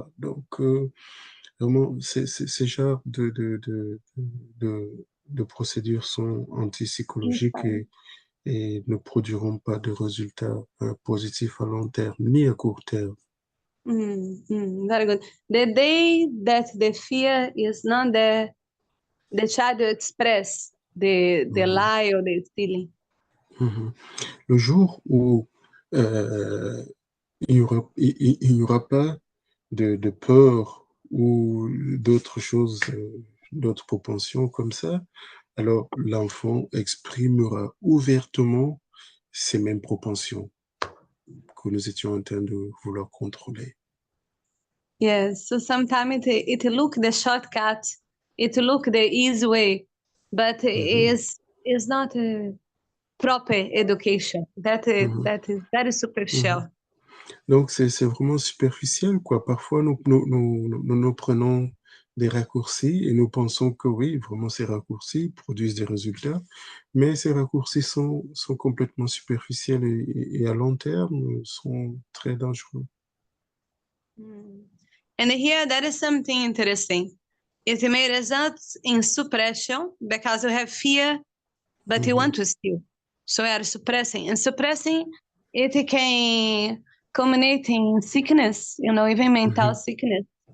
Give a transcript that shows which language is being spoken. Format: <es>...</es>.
<fr>Donc, vraiment, ces genres de procédures sont antipsychologiques et ne produiront pas de résultats positifs à long terme, ni à court terme.</fr> <en>Very good. The day that the fear is not there, the child will express the lie or the stealing.</en> <fr>Le jour où il n'y aura pas de peur ou d'autres choses, d'autres propensions comme ça, alors l'enfant exprimera ouvertement ces mêmes propensions que nous étions en train de vouloir contrôler.</fr> <en>Yes, so sometimes it look the shortcut, it look the easy way, but is not a proper education. That is very superficial.</en> <fr>Donc c'est vraiment superficiel, quoi. Parfois nous prenons des raccourcis et nous pensons que oui, vraiment ces raccourcis produisent des résultats, mais ces raccourcis sont complètement superficiels et à long terme sont très dangereux.</fr> <en>And here that is something interesting. It may result in suppression because you have fear, but you want to steal. So you are suppressing. And suppressing, it can culminate in sickness, even mental sickness.</en>